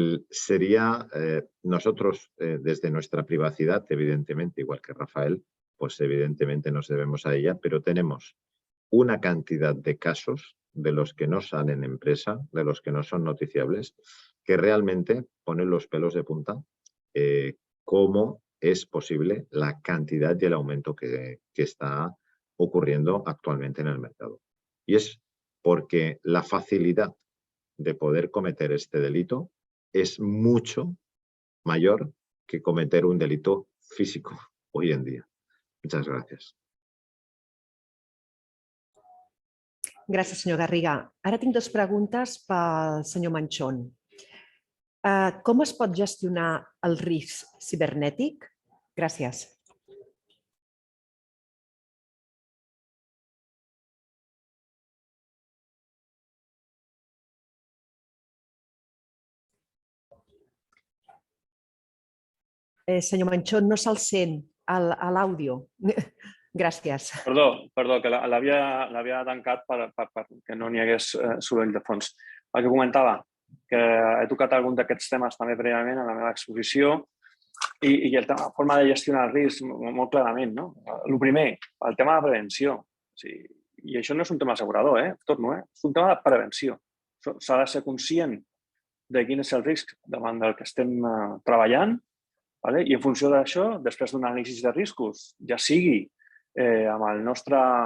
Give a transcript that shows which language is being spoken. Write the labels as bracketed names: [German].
[Spanish] sería nosotros desde nuestra privacidad, evidentemente, igual que Rafael, pues evidentemente nos debemos a ella, pero tenemos una cantidad de casos de los que no salen en prensa, de los que no son noticiables, que realmente ponen los pelos de punta cómo es posible la cantidad y el aumento que está ocurriendo actualmente en el mercado. Y es porque la facilidad de poder cometer este delito es mucho mayor que cometer un delito físico hoy en día. Muchas gracias. [Catalan] Gràcies, senyor Garriga. Ara tinc dues preguntes pel senyor Manchón. Com es pot gestionar el risc cibernètic? Gràcies. Senyor Manchón, no se'l sent a l'àudio. Gràcies. Perdó, que l'havia tancat perquè no n'hi hagués soroll de fons. El que comentava, que he tocat algun d'aquests temes també prèviament a la meva exposició i la forma de gestionar el risc molt clarament, no? El primer, el tema de prevenció. I això no és un tema assegurador, torno, és un tema de prevenció. S'ha de ser conscient de quin és el risc davant del que estem treballant, i en funció d'això, després d'un anàlisi de riscos, ja sigui amb el nostre